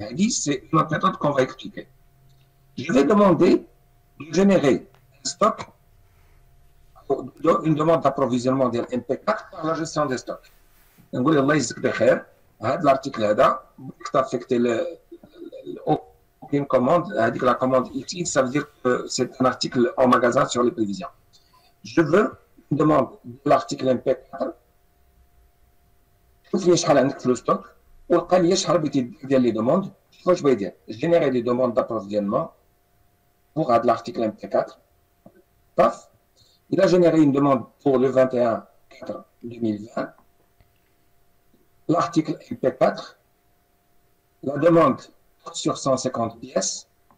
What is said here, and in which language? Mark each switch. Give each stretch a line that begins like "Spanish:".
French: C'est une autre méthode qu'on va expliquer. Je vais demander de générer un stock, une demande d'approvisionnement de MP4 par la gestion des stocks.
Arabic: نقول الله يجزيك بخير هذا الارتيكل هذا
French: affecté aucune commande
Arabic: هذيك
French: la commande X, ça veut dire que c'est un article en magasin sur les prévisions. Je veux une demande de l'article MP4
Arabic: شوف لي شحال عندك في لو ستوك ولقى لي شحال بغيتي ديال لي دوموند. واش بغا يدير
French: générer des demandes d'approvisionnement pour l'article MP4. Paf, il a généré une demande pour le 21/4/2020. L'article MP4, la demande sur 150 pièces.